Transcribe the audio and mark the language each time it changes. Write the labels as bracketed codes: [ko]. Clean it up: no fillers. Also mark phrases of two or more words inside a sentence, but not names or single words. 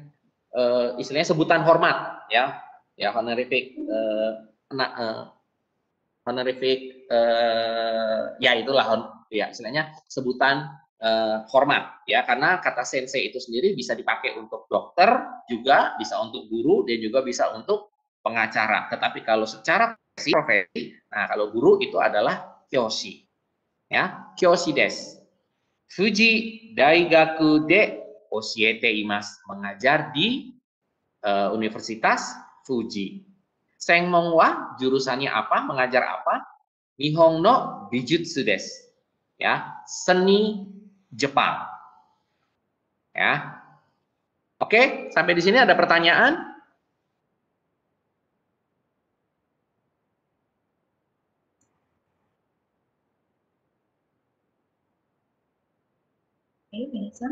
[id] Istilahnya sebutan hormat ya. Ya, honorific honorific ya itulah ya istilahnya sebutan hormat ya, karena kata sensei itu sendiri bisa dipakai untuk dokter, juga bisa untuk guru, dan juga bisa untuk pengacara. Tetapi kalau secara profesi, nah kalau guru itu adalah kyoshi ya, [ja] kyoshi desu. Fuji Daigaku de oshiete imasu, [id] mengajar di Universitas Fuji. [ja] Senmon wa [id] jurusannya apa? Mengajar apa? [ja] Nihon no Bijutsu desu. [id] Ya, seni Jepang. Ya. Oke, sampai di sini ada pertanyaan? Oke, biasa.